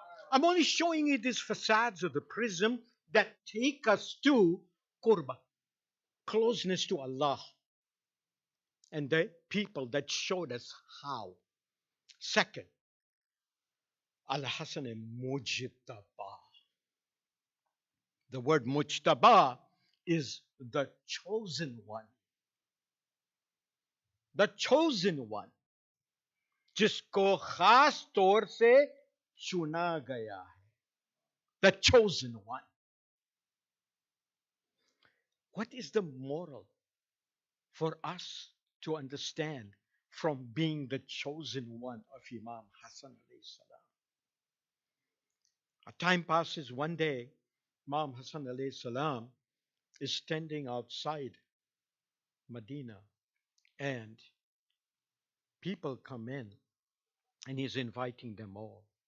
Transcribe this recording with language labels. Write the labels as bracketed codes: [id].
[en] I'm only showing you these facades of the prism that take us to Qurba, closeness to Allah, and the people that showed us how. Second, Al Hasan Mujtaba. The word Mujtaba is the chosen one. The chosen one. [hi] जिसको खास तौर से चुना गया है. [en] The chosen one. What is the moral for us to understand from being the chosen one of Imam Hassan alayhi salam? A time passes, one day, Imam Hassan alayhi salam is standing outside Medina, and people come in, and he's inviting them all.